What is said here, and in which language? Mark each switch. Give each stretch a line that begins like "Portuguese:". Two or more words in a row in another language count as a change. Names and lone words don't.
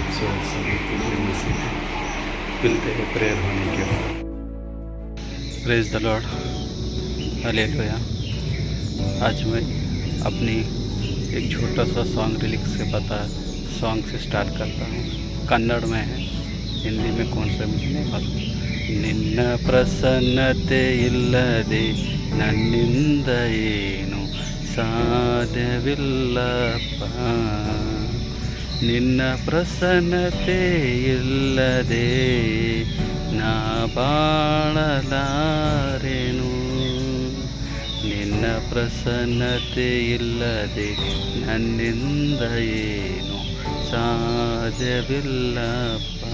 Hindi: सो सभी को जय मसीह मिलते हैं प्रेयर होने के बाद।
English: Praise the Lord, hallelujah.
Hindi: आज मैं अपनी एक छोटा सा
English: song lyrics
Hindi: से स्टार्ट करता हूँ। कन्नड़ में है, हिंदी में कौन सा मुझे नहीं मालूम।
Kannada: ನಿನ್ನ ಪ್ರಸನ್ನತೆ ಇಲ್ಲದೆ ನನ್ನಿಂದ ಏನು ಸಾಧ್ಯವಿಲ್ಲಪ್ಪ, ನಿನ್ನ ಪ್ರಸನ್ನತೆ ಇಲ್ಲದೆ ನಾ ಬಾಳಲಾರೆನು, ನಿನ್ನ ಪ್ರಸನ್ನತೆ ಇಲ್ಲದೆ ನನ್ನಿಂದ ಏನು ಸಾಧ್ಯವಿಲ್ಲಪ್ಪ.